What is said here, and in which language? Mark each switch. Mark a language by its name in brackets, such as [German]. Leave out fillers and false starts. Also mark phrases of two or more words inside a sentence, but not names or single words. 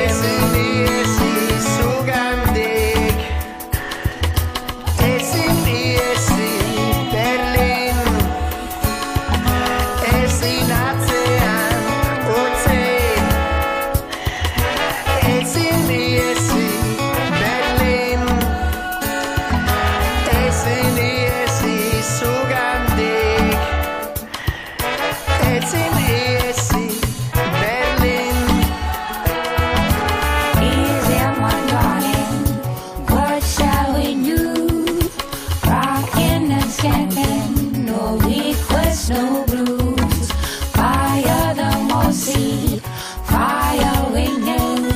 [Basque] Ezin zugandik, ezin Berlin, ezin atzean utzi. Ezin Berlin, ezin zugandik, ezin Berlin. [English] Easy, my darling, what shall we do? Rockin' and skankin', no request, no blues. Fire the mossy, fire winging.